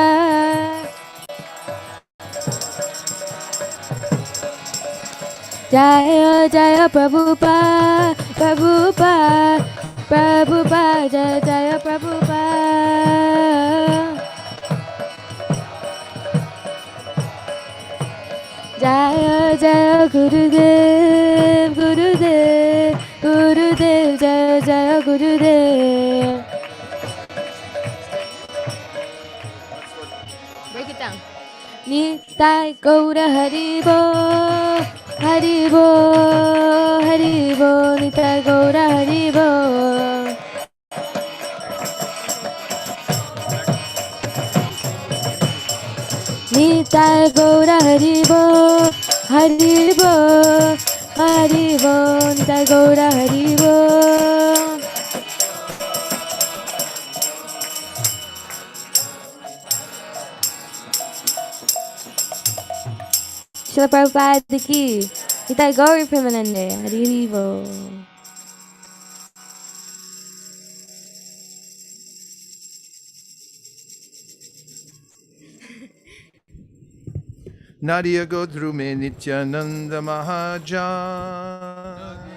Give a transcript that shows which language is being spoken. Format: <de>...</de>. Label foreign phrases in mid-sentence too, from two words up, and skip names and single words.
<sa>Jaya Jaya Prabhupada, Prabhupada, Jaya Jaya Prabhupada. Jaya Jaya Gurudev, Gurudev, Gurudev, Jaya Jaya Gurudev.</sa> <en>Break it down.</en> <sa>Nitai Gaura Haribo, Haribo, Haribo, Nitai Gaura Haribo. Nitai Gaura Haribo, Haribo, Haribo, Nitai Gaura Haribo. Srila Prabhupada ki, Nitai Gauri Premanande, Haribo. Nadia Godrume Nityananda Mahajan.</sa>